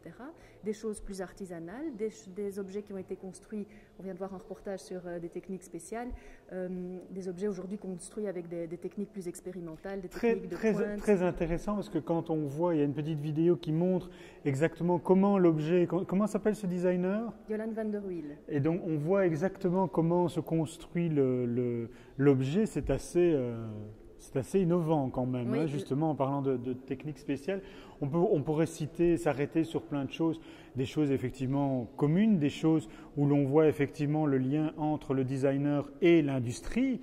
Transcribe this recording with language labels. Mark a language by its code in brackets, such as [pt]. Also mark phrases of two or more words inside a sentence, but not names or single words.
[fr] Des choses plus artisanales, des objets qui ont été construits, on vient de voir un reportage sur des techniques spéciales, des objets aujourd'hui construits avec des techniques plus expérimentales, des techniques de pointe. Très intéressant parce que quand on voit, il y a une petite vidéo qui montre exactement comment l'objet, comment s'appelle ce designer? Jolan van der Wiel. Et donc on voit exactement comment se construit l'objet, c'est assez innovant quand même, Oui, hein, justement en parlant de techniques spéciales. On pourrait s'arrêter sur plein de choses, des choses effectivement communes, des choses où l'on voit effectivement le lien entre le designer et l'industrie.